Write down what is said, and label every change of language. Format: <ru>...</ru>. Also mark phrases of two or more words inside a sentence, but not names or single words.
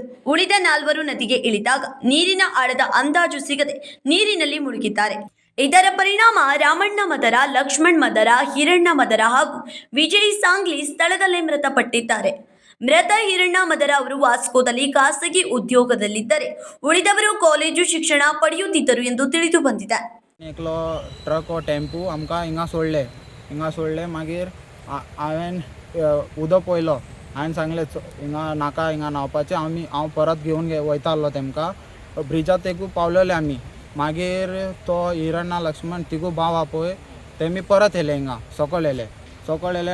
<kn>ಉಳಿದ 4 ನದಿಗೆ ಇಳಿದಾಗ ನೀರಿನ ಆಳದ ಅಂದಾಜು ಸಿಗದೆ ನೀರಿನಲ್ಲಿ ಮುಳುಗಿದ್ದಾರೆ. ಇದರ ಪರಿಣಾಮ ರಾಮಣ್ಣ ಮಧರ, ಲಕ್ಷ್ಮಣ್ ಮಧರ, ಹಿರಣ್ಣ ಮಧರ ಹಾಗೂ ವಿಜಯ್ ಸಾಂಗ್ಲಿ ಸ್ಥಳದಲ್ಲೇ ಮೃತಪಟ್ಟಿದ್ದಾರೆ. ಮೃತ ಹಿರಣ್ಣ ಮಧರ ಅವರು ವಾಸ್ಕೋದಲ್ಲಿ ಖಾಸಗಿ ಉದ್ಯೋಗದಲ್ಲಿದ್ದರೆ ಉಳಿದವರು ಕಾಲೇಜು ಶಿಕ್ಷಣ ಪಡೆಯುತ್ತಿದ್ದರು ಎಂದು ತಿಳಿದು ಬಂದಿದೆ.</kn> <kok>एकलो ट्रक व टेम्पो आमकां हिंगा सोडले मागीर हांवें उदक पयलो. हांवें सांगलें हिंगा नाका, हिंगा न्हांवपाचें. हांव परत घेवन वयतालो तेमकां. ब्रिजार तेकू पावलेले आमी. मागीर तो हिरण्ण, लक्ष्मण तिगू भाव आहा पळय तेमी परत येले हिंगा सकयल येले.</kok>